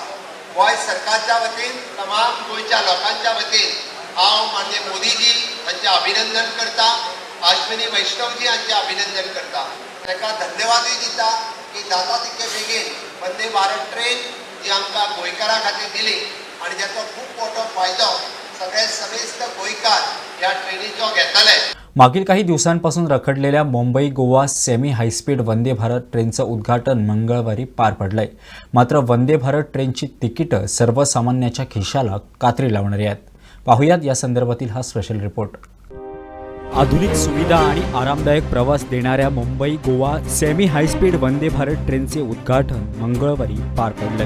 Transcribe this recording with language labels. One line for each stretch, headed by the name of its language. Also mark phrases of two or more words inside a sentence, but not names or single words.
Konkani: गोंय सरकारच्या वतीन तमाम गोंयच्या लोकांच्या वतीन हांव माननीय मोदीजी हांचें अभिनंदन करता, अश्विनी वैष्णवजी हांचें अभिनंदन करता. ताका धन्यवादूय दिता की जाता तितके बेगीन वंदे भारत ट्रेन जी आमकां गोंयकारां खातीर दिली आणि ज्याचो खूब मोठो फायदो सगळे समेस्त गोंयकार ह्या ट्रेनीचो घेतले.
Marathi: मागील काही दिवसांपासून रखडलेल्या मुंबई गोवा
English: semi high-speed
Marathi: वंदे भारत ट्रेनचं उद्घाटन मंगळवारी पार पडलंय. मात्र वंदे भारत ट्रेनची तिकीटं सर्वसामान्याच्या खिशाला कात्री लावणारी आहेत. पाहुयात या संदर्भातील हा
English: special report.
Marathi: आधुनिक सुविधा आणि आरामदायक प्रवास देणाऱ्या मुंबई गोवा
English: semi high-speed
Marathi: वंदे भारत ट्रेनचे उद्घाटन मंगळवारी पार पडलंय.